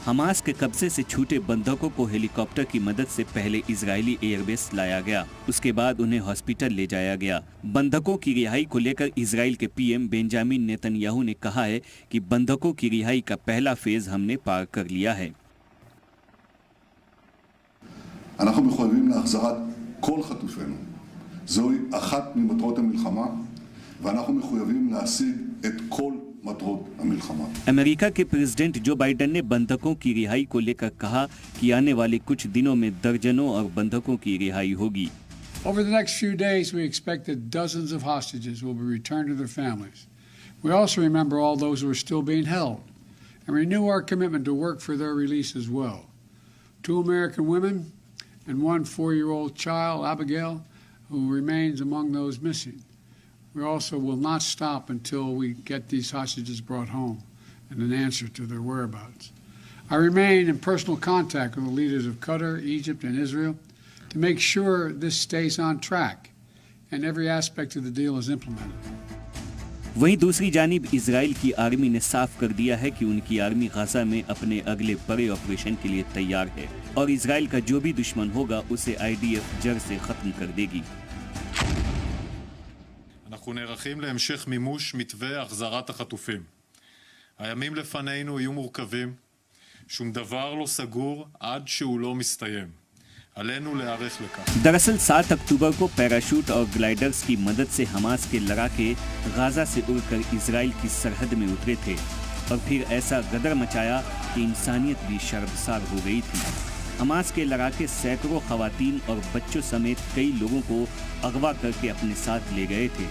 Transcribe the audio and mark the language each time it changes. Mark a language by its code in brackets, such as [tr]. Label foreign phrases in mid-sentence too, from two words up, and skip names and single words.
[hi] हमास के कब्जे से छूटे बंधकों को हेलीकॉप्टर की मदद से पहले इजरायली एयरबेस लाया गया, उसके बाद उन्हें हॉस्पिटल ले जाया गया। बंधकों की रिहाई को लेकर इजराइल के पीएम बेंजामिन नेतन्याहू ने कहा है कि बंधकों की रिहाई का पहला फेज हमने पार कर लिया है। [he] אנחנו מחויבים להחזרת כל חטופינו. זוהי אחת ממטרות המלחמה, ואנחנו מחויבים להשיג את כל [hi] अमेरिका के प्रेसिडेंट जो बाइडेन ने बंधकों की रिहाई को लेकर कहा कि आने वाले कुछ दिनों में दर्जनों और बंधकों की रिहाई होगी। [en] Over the next few days, we expect that dozens of hostages will be returned to their families. We also remember all those who are still being held and renew our commitment to work for their release as well. 2 American women and 1 4-year-old child, Abigail, who remains among those missing. We also will not stop until we get these hostages brought home and an answer to their whereabouts. I remain in personal contact with the leaders of Qatar, Egypt, and Israel to make sure this stays on track and every aspect of the deal is implemented. [hi] वहीं दूसरी जानिब इजराइल की आर्मी ने साफ कर दिया है कि उनकी आर्मी गाजा में अपने अगले बड़े ऑपरेशन के लिए तैयार है और इजराइल का जो भी दुश्मन होगा उसे IDF जड़ से खत्म कर देगी। [he] אנחנו נערכים להמשך מימוש מתווה החזרת החטופים. הימים לפנינו יהיו מורכבים, שום דבר לא סגור עד שהוא לא מסתיים. עלינו להיערך לכך. [hi] दरअसल 7 अक्टूबर को पैराशूट और ग्लाइडर्स की मदद से हमास के लड़ाके गाजा से उड़कर इजराइल की सरहद में उतरे थे और फिर ऐसा गदर मचाया कि इंसानियत भी शर्मसार हो गई थी। हमास के लड़ाके सैकड़ों खवातीन और बच्चों समेत कई लोगों को अगवा करके अपने साथ ले गए थे।